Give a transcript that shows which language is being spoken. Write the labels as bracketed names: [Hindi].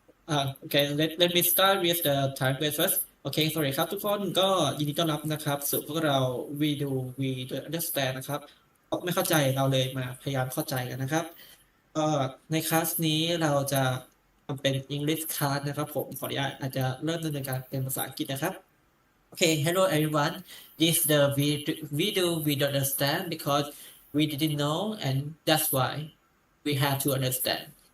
[English] Okay, let me start with the time quiz first. [Thai] โอเคสวัสดีครับทุกคนก็ยินดีต้อนรับนะครับสู่พวกเรา We Do We Do Understand นะครับไม่เข้าใจเราเลยมาพยายามเข้าใจกันนะครับก็ในคลาสนี้เราจะทำเป็น English class นะครับผมขออนุญาตอาจจะเริ่มดำเนินการเป็นภาษาอังกฤษนะครับ [English] Okay, hello everyone. This the video we don't understand because we didn't know and that's why we have to understand.